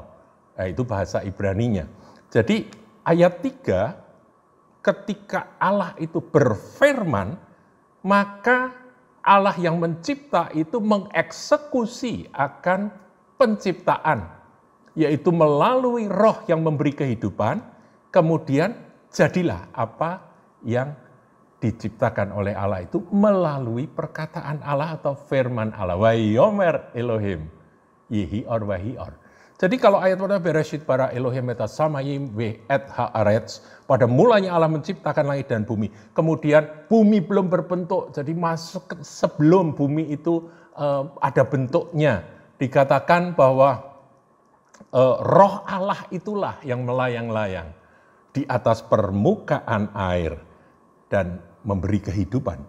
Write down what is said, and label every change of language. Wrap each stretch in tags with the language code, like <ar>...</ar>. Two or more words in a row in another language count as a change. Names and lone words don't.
<id>Nah, itu bahasa Ibraninya. Jadi ayat 3, ketika Allah itu berfirman, maka Allah yang mencipta itu mengeksekusi akan penciptaan, yaitu melalui roh yang memberi kehidupan, kemudian jadilah apa yang diciptakan oleh Allah itu melalui perkataan Allah atau firman Allah.</id> <he>ויאמר אלוהים, יהי אור, ויהי אור.</he> <id>Jadi kalau ayat pada</id> <he>בראשית ברא אלוהים את השמים ואת הארץ,</he> <id>pada mulanya Allah menciptakan langit dan bumi. Kemudian bumi belum berbentuk, jadi masuk sebelum bumi itu ada bentuknya. Dikatakan bahwa roh Allah itulah yang melayang-layang di atas permukaan air dan memberi kehidupan.</id>